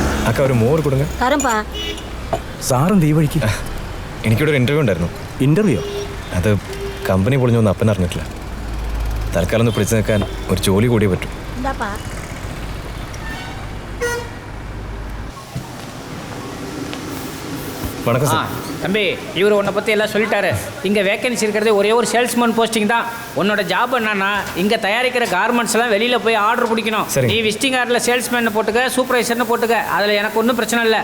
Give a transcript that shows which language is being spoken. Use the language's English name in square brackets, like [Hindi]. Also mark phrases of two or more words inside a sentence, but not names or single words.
[Tamil] அக்கா ஒரு மோர் குடுங்க. തരംപാ. [Malayalam] സാറെന്ത് ഈ വഴിക്ക്? എനിക്കിവിടെ ഒരു ഇൻ്റർവ്യൂ ഉണ്ടായിരുന്നു. ഇന്റർവ്യൂ? അത് കമ്പനി പൊളിഞ്ഞൊന്നും അപ്പൻ അറിഞ്ഞിട്ടില്ല. തൽക്കാലം ഒന്ന് പിടിച്ചു നിൽക്കാൻ ഒരു ജോലി കൂടിയേ പറ്റും. എന്താപ്പാ? [Tamil] வணக்கம் சார். தம்பி, இவர் உன்னை பற்றி எல்லாம் சொல்லிட்டாரு. இங்கே வேக்கன்சி இருக்கிறது ஒரே ஒரு [English] salesman posting [Tamil] தான். உன்னோட ஜாப் என்னன்னா, இங்கே தயாரிக்கிற கார்மெண்ட்ஸ்லாம் வெளியில் போய் ஆர்டர் பிடிக்கணும். நீ [English] visiting card [Tamil] சேல்ஸ்மேன் போட்டுக்க, சூப்பர்வைசர்னு போட்டுக்க, அதில் எனக்கு ஒன்றும் பிரச்சனை இல்லை.